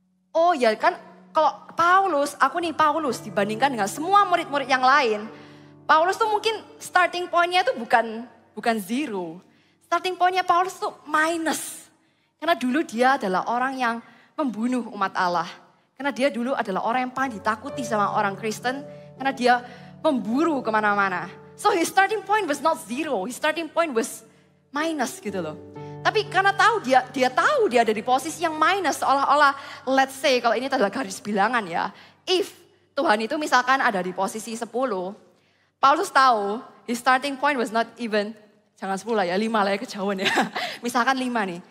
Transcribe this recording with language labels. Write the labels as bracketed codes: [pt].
[id] Oh ya kan, kalau Paulus, aku nih Paulus dibandingkan dengan semua murid-murid yang lain. Paulus tuh mungkin starting point-nya itu bukan zero. Starting point-nya Paulus tuh minus. Karena dulu dia adalah orang yang membunuh umat Allah. Karena dia dulu adalah orang yang paling ditakuti sama orang Kristen. Karena dia memburu kemana-mana. [en] So his starting point was not zero. His starting point was minus gitu loh. [id] Tapi karena tahu dia tahu dia ada di posisi yang minus. Seolah-olah [en] let's say [id] kalau ini adalah garis bilangan ya. If Tuhan itu misalkan ada di posisi 10. Paulus tahu [en] his starting point was not even, [id] jangan 10 lah ya, 5 lah ya kejauhan ya. Misalkan 5 nih.